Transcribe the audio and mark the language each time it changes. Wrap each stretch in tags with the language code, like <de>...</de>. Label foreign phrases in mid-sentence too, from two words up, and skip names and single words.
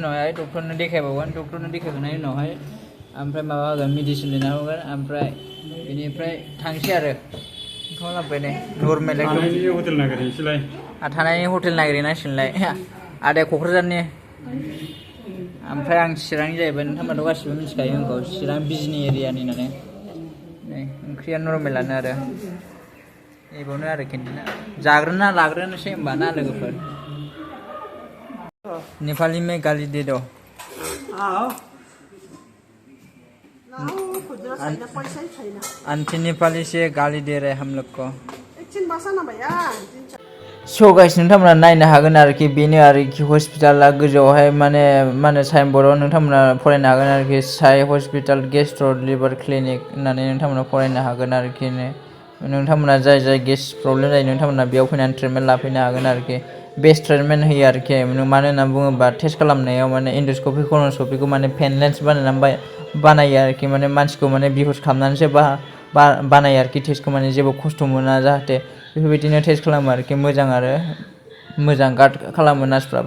<brx>उनावहाय डक्टरनो देखायबावगोन डक्टरनो देखायखांनायनि उनावहाय ओमफ्राय माबा होगोन मेडिसिन लिरना हरगोन ओमफ्राय बेनिफ्राय थांसै आरो ओंखाम लाबोबाय दे नर्मेल थानायनि हटेल नागिरहैनांसिगोनलाय आदाया क'क्राझारनि ओमफ्राय आं चिरांनि जाहैबाय नोंथांमोनाथ' गासिबो मिथिखायो आंखौ चिरां बिजनि एरियानि होननानै नै ओंख्रिया नर्मेलानो आरो नैबावनो आरो केन्टिना जाग्रोना लाग्रोनोसै होमबा ना लोगोफोर।</brx> <hi>नेपाली में गाली दे दो। आंटी नेपाली से गाली दे रहे हम लोग को।</hi> <brx>स' गाइस नोंथांमोना नायनो हागोन आरोखि बेनो आरोखि हस्पिटाला गोजौआवहाय माने साइनबर्डआव नोंथांमोना फरायनो हागोन आरोखि साइ हस्पिटाल गेस्ट्र' लिभार क्लिनिक होननानै नोंथांमोना फरायनो हागोन आरोखि नोंथांमोना जाय</brx> <en>gas problem</en> <brx>जायो नोंथांमोना बेयाव फैनानै ट्रिटमेन्ट लाफैनो हागोन आरोखि</brx> <en>best treatment</en> <brx>होयो आरोखि मानो होनना बुङोबा टेस्ट खालामनायाव माने एन्डस्कपि कलनस्कपिखौ माने पेनलेस बानायो आरोखि माने मानसिखौ माने बिहुस खालामनानैसो बानायो आरोखि टेस्टखौ माने जेबो खस्थ' मोना जाहाथे बेफोरबायदिनो टेस्ट खालामो आरोखि मोजां गार्ड खालामो नार्सफ्राबो।</brx>